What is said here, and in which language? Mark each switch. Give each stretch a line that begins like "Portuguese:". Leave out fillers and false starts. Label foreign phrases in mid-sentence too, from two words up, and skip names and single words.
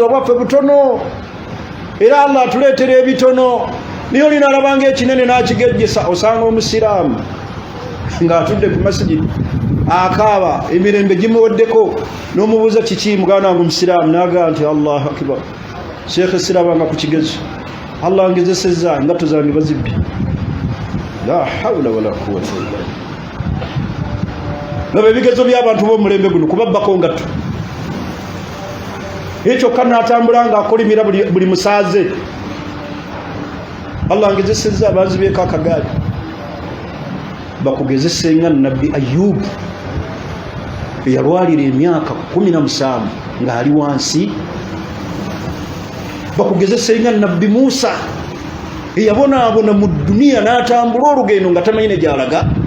Ganda: obwaffe butono era Allah atuleetera ebitono niyo olina alabanga ekinene n'akigejjesa osanga omusiraamu ng'atudde ku masigidi akaaba emirembe gimuweddeko n'omubuuza kiki muganda wange omusiraamu n'agamba nti
Arabic: الله أكبر
Ganda: sheekhe sirabanga ku kigezo Allah ngezesezza engatto zange bazibbye
Arabic: لا حول ولا قوة إلا بالله
Ganda: laba ebigezo by'abantu b'omulembe guno kubabbako ngatto ekyo kanatambula nga akolimira buli musaaze Allah ngezesezza bazibyeko akagaali bakugezese nga nabbi Ayubu eyalwalira emyaka 17 ng'ali wansi bakugezese nga nabbi Musa eyabonaabona mu duniya n'atambula olugendo nga tamanyi ne gy'alaga